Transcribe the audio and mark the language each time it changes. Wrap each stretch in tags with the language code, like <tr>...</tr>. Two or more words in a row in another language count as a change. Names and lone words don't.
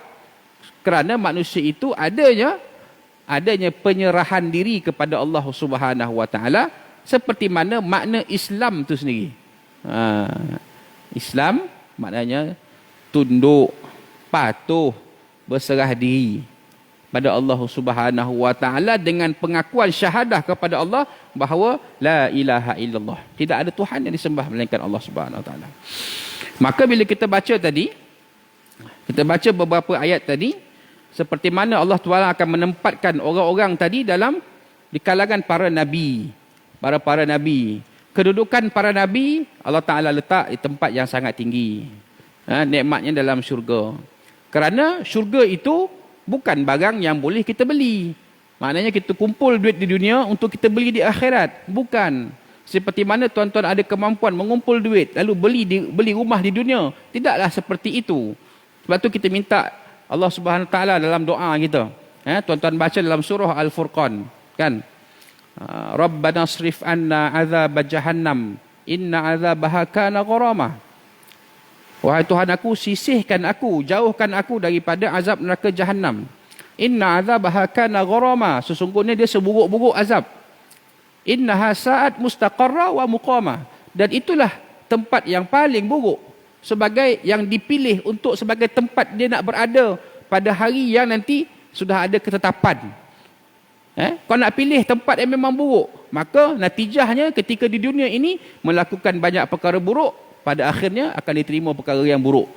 <ms>Kerana manusia itu adanya penyerahan diri kepada Allah</ms> <ar>سبحانه وتعالى,</ar> <ms>seperti mana makna Islam itu sendiri. Islam maknanya tunduk, patuh, berserah diri pada Allah</ms> <ar>سبحانه وتعالى</ar> <ms>dengan pengakuan syahadah kepada Allah bahawa</ms> <ar>لا إله إلا الله,</ar> <ms>tidak ada Tuhan yang disembah melainkan Allah</ms> <ar>سبحانه وتعالى.</ar> <ms>Maka bila kita baca tadi, kita baca beberapa ayat tadi, seperti mana Allah Ta'ala akan menempatkan orang-orang tadi di kalangan para nabi, para nabi. Kedudukan para nabi Allah Ta'ala letak di tempat yang sangat tinggi, nikmatnya dalam syurga. Kerana syurga itu bukan barang yang boleh kita beli. Maknanya kita kumpul duit di dunia untuk kita beli di akhirat. Bukan. Seperti mana tuan-tuan ada kemampuan mengumpul duit lalu beli rumah di dunia. Tidaklah seperti itu. Sebab tu kita minta Allah</ms> <ar>سبحانه وتعالى</ar> <ms>dalam doa kita. Tuan-tuan baca dalam surah Al-Furqan. Kan?</ms> <ar>ربنا اصرف عنا عذاب جهنم. إن عذابها كان غراما.</ar> <ms>Wahai Tuhan aku, sisihkan aku, jauhkan aku daripada azab neraka Jahannam.</ms> <ar>إن عذابها كان غراما,</ar> <ms>sesungguhnya dia seburuk-buruk azab.</ms> <ar>إنها ساءت مستقرا ومقاما,</ar> <ms>dan itulah tempat yang paling buruk sebagai yang dipilih untuk sebagai tempat dia nak berada pada hari yang nanti sudah ada ketetapan. Kau nak pilih tempat yang memang buruk, maka natijahnya ketika di dunia ini melakukan banyak perkara buruk, pada akhirnya akan diterima perkara yang buruk.</ms>